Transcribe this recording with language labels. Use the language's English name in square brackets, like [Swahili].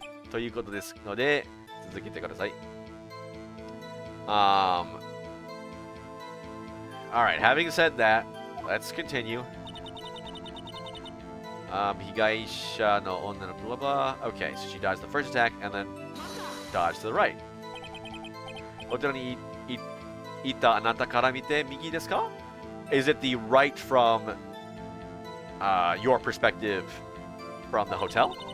[Japanese] ということですので、続けてください。 [English] Alright, having said that, let's continue. [Japanese] 被害者の女の blah blah. [English] Okay, so she dodged the first attack and then dodged to the right. [Japanese] お寺にいたあなたから見て右ですか? [English] Is it the right from your perspective from the hotel?